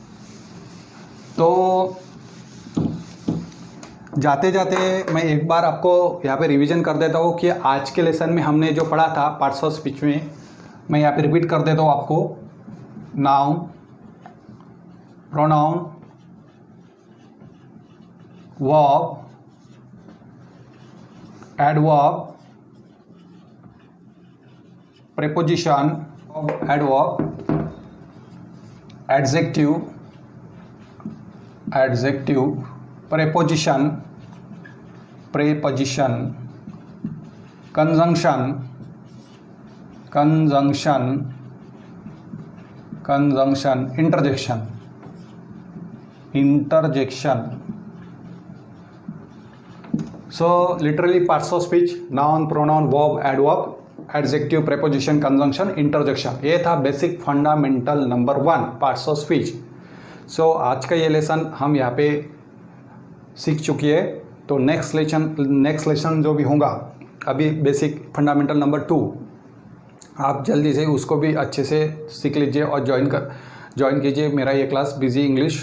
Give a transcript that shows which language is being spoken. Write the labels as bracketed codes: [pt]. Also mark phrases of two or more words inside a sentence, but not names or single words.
[hi] तो जाते जाते मैं एक बार आपको यहाँ पे रिवीजन कर देता हूँ कि आज के लेसन में हमने जो पढ़ा था [en] parts of speech [hi] में, मैं यहाँ पे रिपीट कर देता हूँ आपको. [en] noun, pronoun, verb, adverb, preposition, adverb, adjective, preposition, conjunction, interjection. So literally parts of speech: noun, pronoun, verb, adverb, adjective, preposition, conjunction, interjection. [hi] ये था [en] basic fundamental number 1 parts of speech. [hi] सो आज का ये लेसन हम यहाँ पे सीख चुकी है. तो [en] next lesson [hi] जो भी होगा, अभी [en] basic fundamental number 2, [hi] आप जल्दी से उसको भी अच्छे से सीख लीजिए और ज्वाइन कीजिए मेरा ये क्लास बिजी इंग्लिश.